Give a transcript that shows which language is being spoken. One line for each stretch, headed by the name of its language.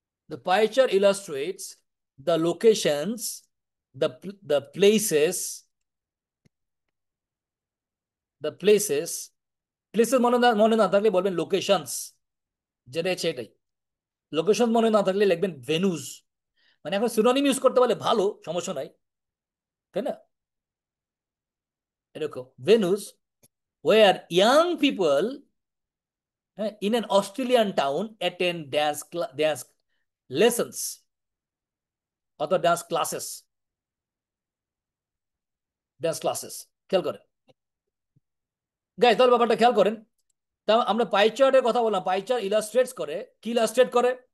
English: The pie chart illustrates the locations, the places, the places, places
Bangla: মনে না থাকলে বলবেন লোকেশনস, যেটা হচ্ছে এটাই। লোকেশন মনে না থাকলে লিখবেন ভেনুস। মানে এখন সিনোনিম ইউজ করতে পারলে ভালো, সমস্যা নাই, তাই না?
English: এরকম venues, where young people হ্যাঁ, in an Australian town attend dance lessons অথবা dance classes.
Bangla: খেয়াল করেন গাইজ, তাহলে ব্যাপারটা খেয়াল করেন। তা আমরা পাই চার্টের কথা বললাম, পাই চার্ট ইলাস্ট্রেটস করে, কি ইলাস্ট্রেট করে?